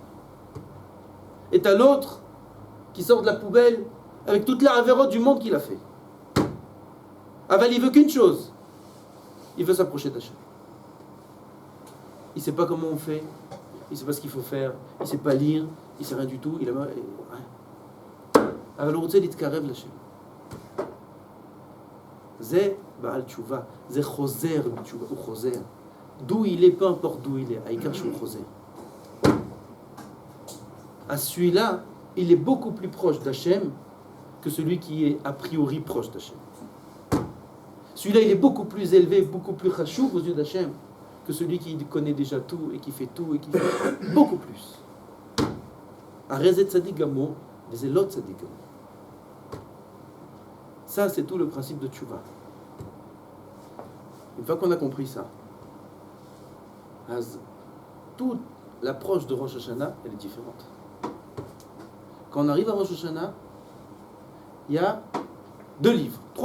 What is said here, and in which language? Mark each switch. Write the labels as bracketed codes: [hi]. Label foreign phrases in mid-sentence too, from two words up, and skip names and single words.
[fr] Et t'as l'autre qui sort de la poubelle avec toute la avérote du monde qu'il a fait. Aval, il veut qu'une chose. Il veut s'approcher d'Hachem. Il ne sait pas comment on fait. Il ne sait pas ce qu'il faut faire. Il ne sait pas lire. Il ne sait rien du tout. Il a mal. [he] אבל הוא רוצה להתקרב לשם. זה בעל תשובה, זה חוזר בתשובה, הוא חוזר. [fr] D'où il est, peu importe d'où il est, [he] העיקר שהוא חוזר. [fr] À celui-là, il est beaucoup plus proche d'Hachem que celui qui est a priori proche d'Hachem. Celui-là, il est beaucoup plus élevé, beaucoup plus chachouv aux yeux d'Hachem que celui qui connaît déjà tout et qui fait tout et qui fait beaucoup plus. [he] הרי זה צדיק גמור, וזה לא צדיק גמור. [fr] Ça, c'est tout le principe de Tchouva. Une fois qu'on a compris ça, toute l'approche de Rosh Hashanah, elle est différente. Quand on arrive à Rosh Hashanah, il y a 3 livres.